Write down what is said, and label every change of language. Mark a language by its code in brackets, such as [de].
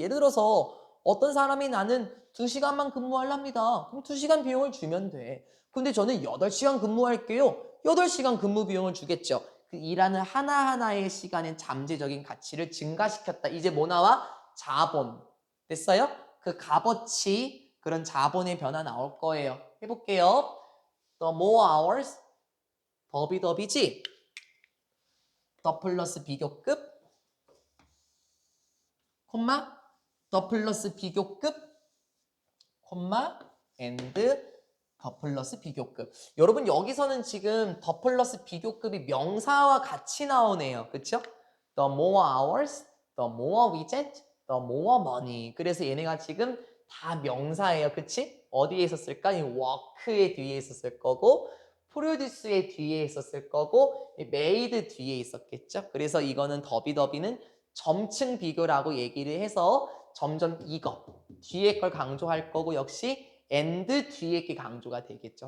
[ko] 예를 들어서 어떤 사람이 나는 2시간만 근무하랍니다. 그럼 2시간 비용을 주면 돼. 근데 저는 8시간 근무할게요. 8시간 근무 비용을 주겠죠. 그 일하는 하나하나의 시간의 잠재적인 가치를 증가시켰다. 이제 뭐 나와? 자본. 됐어요? 그 값어치, 그런 자본의 변화 나올 거예요. 해볼게요. [en] The more hours, [ko] 더비더비지? 더 플러스 비교급, 콤마, 더 플러스 비교급, 콤마, and 더 플러스 비교급. 여러분 여기서는 지금 더 플러스 비교급이 명사와 같이 나오네요. 그쵸? [en] The more hours, the more we get, the more money. [ko] 그래서 얘네가 지금 다 명사예요. 그치? 어디에 있었을까? 이 work의 뒤에 있었을 거고 produce의 뒤에 있었을 거고 made 뒤에 있었겠죠? 그래서 이거는 더비더비는 점층 비교라고 얘기를 해서 점점 이거 뒤에 걸 강조할 거고 역시 and 뒤에 게 강조가 되겠죠.